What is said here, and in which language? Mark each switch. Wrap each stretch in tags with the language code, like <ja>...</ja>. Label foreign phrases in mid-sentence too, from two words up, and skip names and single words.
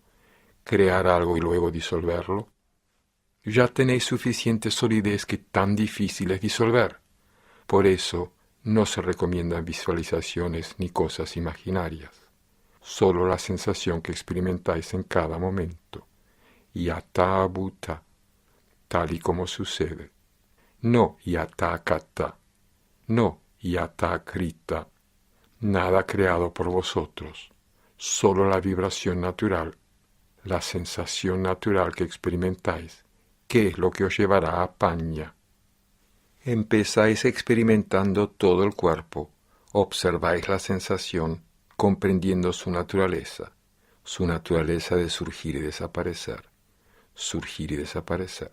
<es>¿Crear algo y luego disolverlo? Ya tenéis suficiente solidez que tan difícil es disolver. Por eso no se recomiendan visualizaciones ni cosas imaginarias. Solo la sensación que experimentáis en cada momento.</es> <pi>Yata bhuta,</pi> <es>tal y como sucede.</es> <pi>No yata kata, no yata krita.</pi> <es>Nada creado por vosotros, solo la vibración natural, la sensación natural que experimentáis, que es lo que os llevará a paña. Empezáis experimentando todo el cuerpo, observáis la sensación, comprendiendo su naturaleza de surgir y desaparecer, surgir y desaparecer.</es>